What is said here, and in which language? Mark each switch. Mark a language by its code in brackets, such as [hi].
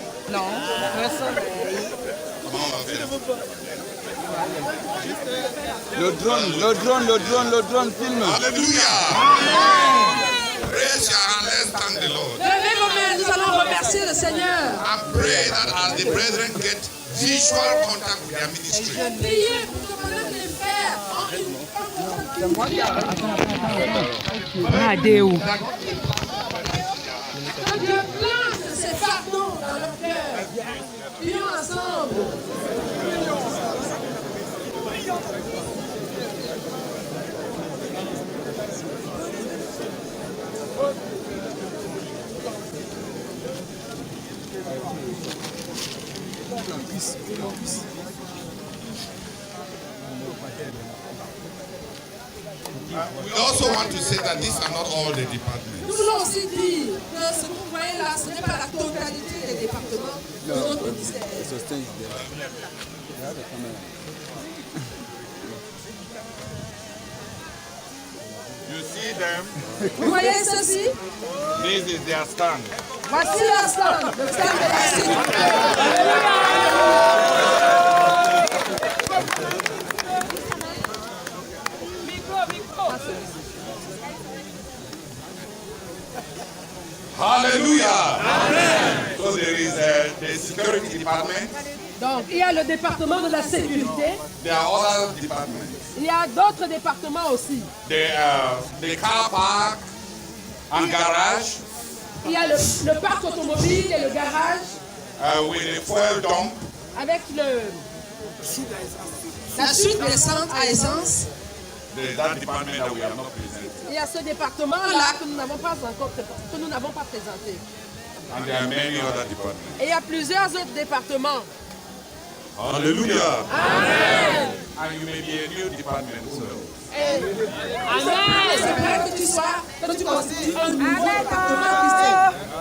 [fr] Non, personne. Comment on va faire? Le drone filme. [en] Alléluia. Raise your hand, let's thank the Lord. [fr] Levez vos mains, nous allons remercier le Seigneur. [en] I pray that as the brethren get visual contact with their ministry, [fr] Priez pour que pendant les frères que Dieu place ses fardeaux dans leur cœur. Prions ensemble. [en] we also want to say that these are not all the departments. [fr] Nous voulons aussi dire que ce que vous voyez là, ce n'est pas la totalité des départements de notre ministère. [en] You You see them? [fr] Vous voyez ceci? [en] This is their stand. [fr] Voici leur stand, le stand de la [en] Hallelujah. Amen. So there is the security department. [fr] Donc, il y a le département de la sécurité. [en] There are other departments. [fr] Il y a d'autres départements aussi. [en] The car park and garage. [fr] Il y a le parc automobile et le garage. [en] With the fuel dump. [fr] Avec la chute d'essence à essence. [en] There's that department that we have not presented. [fr] Il y a ce département-là que nous n'avons pas présenté. [en] And there are many other departments. [fr] Et il y a plusieurs autres départements. [en] Hallelujah. Amen. And you may be a new department as well. Amen. [fr] C'est vrai que tu constitues un nouveau département christian.